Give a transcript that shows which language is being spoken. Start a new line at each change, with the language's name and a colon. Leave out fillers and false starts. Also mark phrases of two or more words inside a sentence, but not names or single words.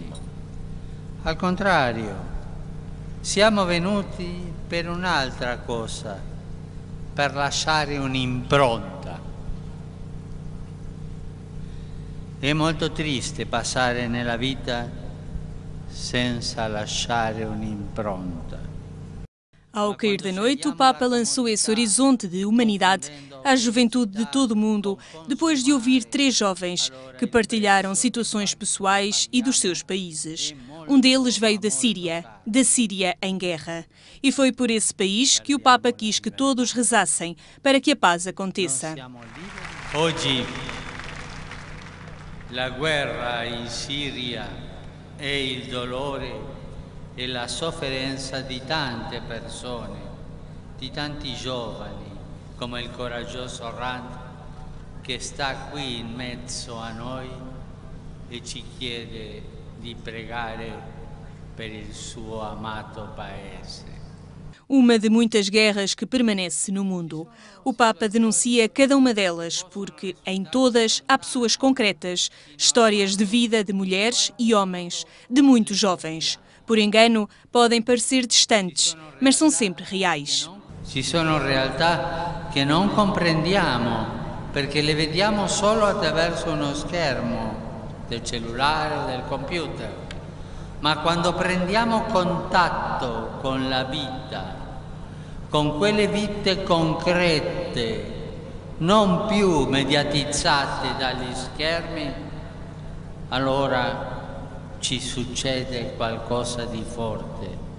Italian: Al contrario, siamo venuti per un'altra cosa, per lasciare un'impronta. È molto triste passare nella vita senza lasciare un'impronta.
Portuguese: Ao cair da noite, o Papa lançou esse horizonte de humanidade à juventude de todo o mundo, depois de ouvir 3 jovens que partilharam situações pessoais e dos seus países. Um deles veio da Síria em guerra. E foi por esse país que o Papa quis que todos rezassem para que a paz aconteça.
Italian: Oggi la guerra in Siria e il dolore e la sofferenza di tante persone, di tanti giovani, come il coraggioso Rand, che sta qui in mezzo a noi e ci chiede di pregare per il suo amato paese.
Portuguese: Uma de muitas guerras que permanece no mundo. O Papa denuncia cada uma delas, porque em todas há pessoas concretas, histórias de vida de mulheres e homens, de muitos jovens. Por engano, podem parecer distantes, mas são sempre reais.
Italian: Ci sono realtà che non comprendiamo perché le vediamo solo attraverso uno schermo del cellulare o del computer. Ma quando prendiamo contatto con la vita, con quelle vite concrete, non più mediatizzate dagli schermi, allora ci succede qualcosa di forte.